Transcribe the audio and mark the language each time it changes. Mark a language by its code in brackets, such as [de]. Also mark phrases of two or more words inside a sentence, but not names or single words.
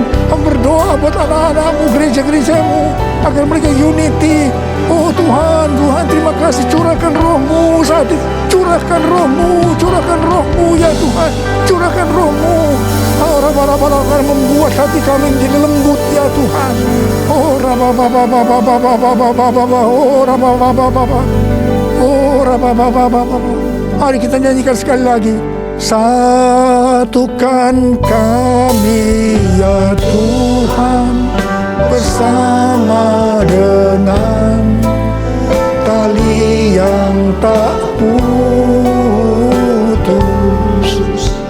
[id] Aku berdoa buat anak-anakmu, gereja-gerejamu, agar mereka unity. Oh Tuhan, terima kasih, curahkan rohmu saat ini. Curahkan rohmu ya Tuhan. Curahkan rohmu. Oh Rabba-Rabba, membuat hati kami menjadi lembut ya Tuhan. Oh Rabba-Rabba, oh Rabba-Rabba, oh Rabba-Rabba. Mari kita nyanyikan sekali lagi. Satukan kami ya Tuhan, bersama dengan tali yang tak putus.